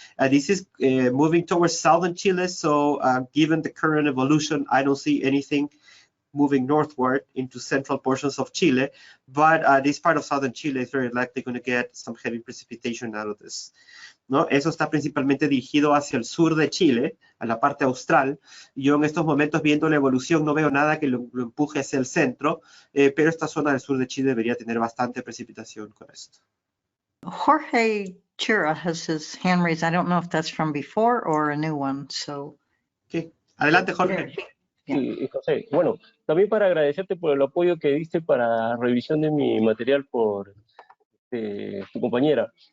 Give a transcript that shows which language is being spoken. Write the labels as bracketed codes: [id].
[en] This is moving towards southern Chile, so given the current evolution, I don't see anything moving northward into central portions of Chile, but this part of southern Chile is very likely going to get some heavy precipitation out of this. [es] ¿No? Eso está principalmente dirigido hacia el sur de Chile, a la parte austral. Yo en estos momentos, viendo la evolución, no veo nada que lo empuje hacia el centro, pero esta zona del sur de Chile debería tener bastante precipitación con esto. [en] Jorge Chira has his hand raised. I don't know if that's from before or a new one, so. Okay. [es] Adelante, Jorge. Sí, José. Bueno, también para agradecerte por el apoyo que diste para revisión de mi material por tu compañera.